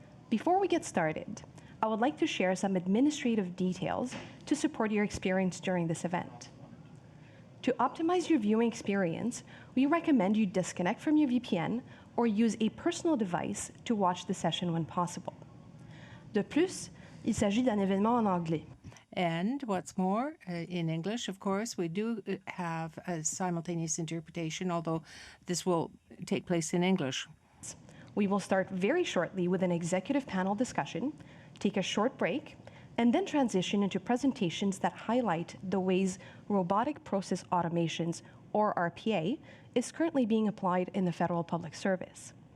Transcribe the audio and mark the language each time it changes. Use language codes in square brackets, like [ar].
[en] Before we get started, I would like to share some administrative details to support your experience during this event. To optimize your viewing experience, we recommend you disconnect from your VPN or use a personal device to watch the session when possible. [fr] De plus, il s'agit d'un événement en anglais. [en] And what's more, in English, of course, we do have a simultaneous interpretation, although this will take place in English. We will start very shortly with an executive panel discussion, take a short break, and then transition into presentations that highlight the ways robotic process automations, or RPA, is currently being applied in the federal public service.